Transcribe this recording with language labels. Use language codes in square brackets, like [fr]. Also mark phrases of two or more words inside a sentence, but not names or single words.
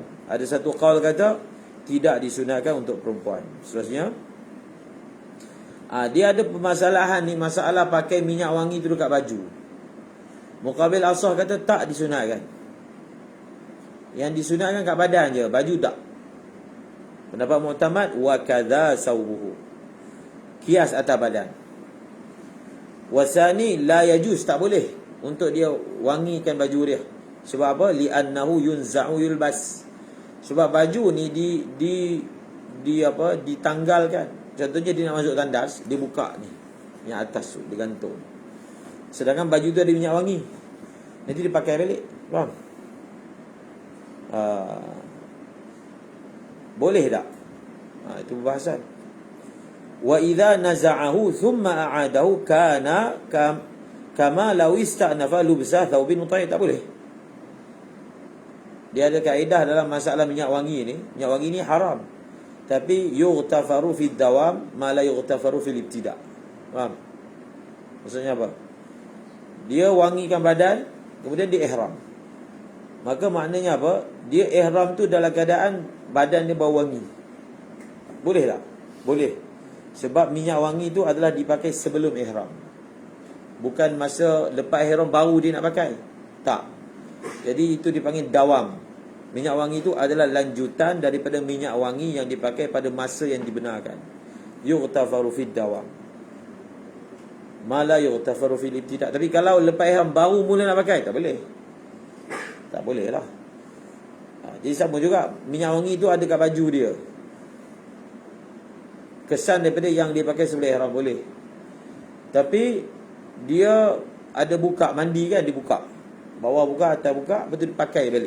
[ms] Ada satu qaul kata tidak disunatkan untuk perempuan. Seterusnya, dia ada permasalahan ni, masalah pakai minyak wangi tu dekat baju. [ar] مقابل الأصح [ms] kata tak disunatkan. Yang disunatkan kat badan je, baju tak. Pendapat Mu'tamad, [ar] وكذا ثوبه, [ms] kias atas badan. [ar] والثاني لا يجوز, [ms] tak boleh untuk dia wangikan baju dia. Sebab apa? [ar] لأنه ينزع يلبس. [ms] Sebab baju ni ditanggalkan. Contohnya dia nak masuk tandas, dia buka ni, yang atas tu digantung. Sedangkan baju tu ada minyak wangi, nanti dia pakai balik. Faham? Boleh tak? Itu pembahasan. [ar] وإذا نزعه ثم أعاده كان كما لو استأنف لبس ثوب مطيب. [ms] Tak boleh. Dia ada kaedah dalam masalah minyak wangi ni. Minyak wangi ni haram, tapi [ar] يغتفر في الدوام ما لا يغتفر في الابتداء'. [ms] Faham? Maksudnya apa? Dia wangikan badan, kemudian dia ihram. Maka maknanya apa? Dia ihram tu dalam keadaan badan dia bau wangi. Boleh tak? Boleh. Sebab minyak wangi tu adalah dipakai sebelum ihram, bukan masa lepas ihram baru dia nak pakai. Tak. Jadi itu dipanggil dawam. Minyak wangi itu adalah lanjutan daripada minyak wangi yang dipakai pada masa yang dibenarkan. [ar] يغتفر في الدوام ما لا يغتفر في الابتداء'. [ms] Tapi kalau lepas ihram baru mula nak pakai, tak boleh. Tak boleh lah. Jadi sama juga, minyak wangi itu ada kat baju dia, kesan daripada yang dia pakai sebelum ihram boleh. Tapi dia ada buka, mandi kan, dibuka, bawah buka, atas buka, betul pakai balik.